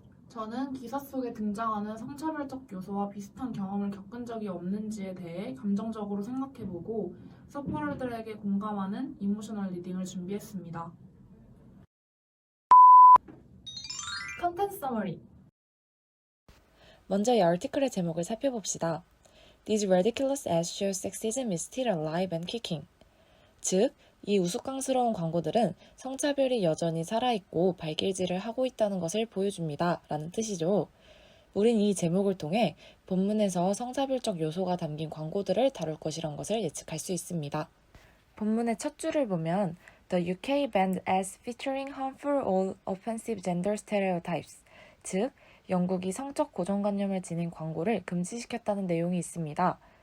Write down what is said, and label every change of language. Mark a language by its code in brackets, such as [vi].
[ko] 저는 기사 속에 등장하는 성차별적 요소와 비슷한 경험을 겪은 적이 없는지에 대해 감정적으로 생각해보고 서포터들에게 공감하는 이모셔널 리딩을 준비했습니다. 컨텐츠 서머리. 먼저 이 아티클의 제목을 살펴봅시다. [en] These ridiculous ads show sexism is still alive and kicking. [ko] 즉, 이 우스꽝스러운 광고들은 성차별이 여전히 살아있고 발길질을 하고 있다는 것을 보여줍니다. 라는 뜻이죠. 우린 이 제목을 통해 본문에서 성차별적 요소가 담긴 광고들을 다룰 것이란 것을 예측할 수 있습니다. 본문의 첫 줄을 보면 [en] The UK banned ads featuring harmful or offensive gender stereotypes, [ko] 즉 영국이 성적 고정관념을 지닌 광고를 금지시켰다는 내용이 있습니다.